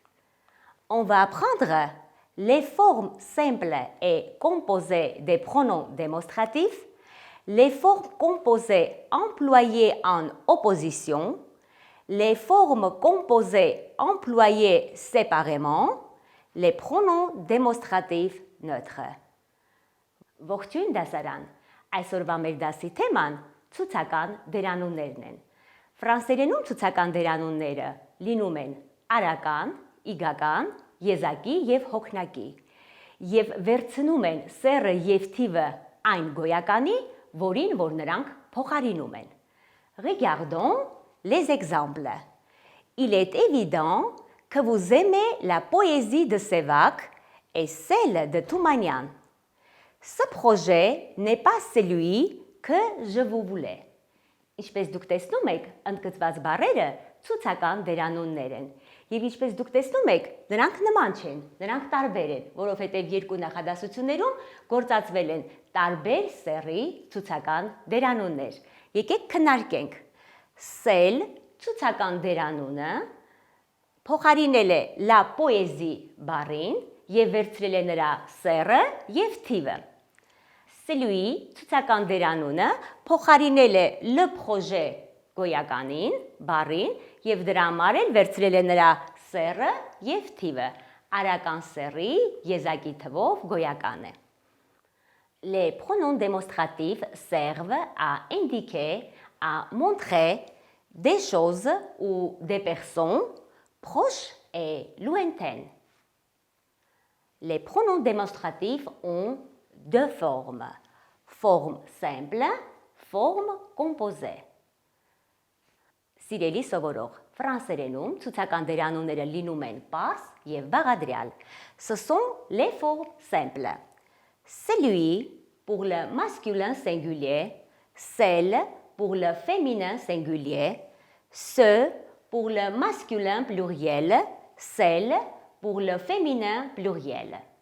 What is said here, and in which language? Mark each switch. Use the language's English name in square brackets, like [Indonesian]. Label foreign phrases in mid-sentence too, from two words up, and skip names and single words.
[French] On va apprendre les formes simples et composées des pronoms démonstratifs, les formes composées employées en opposition, les formes composées employées séparément, les pronoms démonstratifs neutres. [Armenian] Ողջույն դասարան, այսօրվա մեր դասի թեման ցուցական դերանուններն են։ Ֆրանսերենում ցուցական դերանունները լինում են արական, իգական, եզակի և հոգնակի և վերցնում են սեռը և թիվը այն գոյականի, որին որ նրանք փոխարինում են։ [French] Regardons les exemples. Il est évident que vous aimez la poésie de Sévacque et celle de Toumanian. Ce projet n'est pas celui que je vous voulais. [Armenian] Ինչպես դուք տեսնում եք, ընդգծված բառերը ցուցական դերանուններ են։ Եվ ինչպես դուք տեսնում եք, նրանք նման չեն, նրանք տարբեր են, որովհետև երկու նախադասություններում գործածվել են տարբեր սեռի ցուցական դերանուններ։ Եկեք քննարկենք։ Celle ցուցական դերանունը փոխարինել է la poésie բառին և վերցրել է նրա սեռը և թիվը։ Celui ցուցական դերանունը փոխարինել է [French] le projet [Armenian] գոյականին, բառին և դրա համար էլ վերցրել է նրա սեռը և թիվը, արական սեռի եզակի թվով գոյական է։ [French] Les pronoms démonstratifs servent à indiquer, à montrer des choses ou des personnes proches et lointaines. Les pronoms démonstratifs ont deux formes, forme simple, forme composée. [Armenian] Սիրելի սովորող, ֆրանսերենում ցուցական դերանունները լինում են պարզ և բաղադրյալ. [French] Ce sont les formes simples. Celui pour le masculin singulier, celle pour le féminin singulier, ce pour le masculin pluriel, celle pour le féminin pluriel.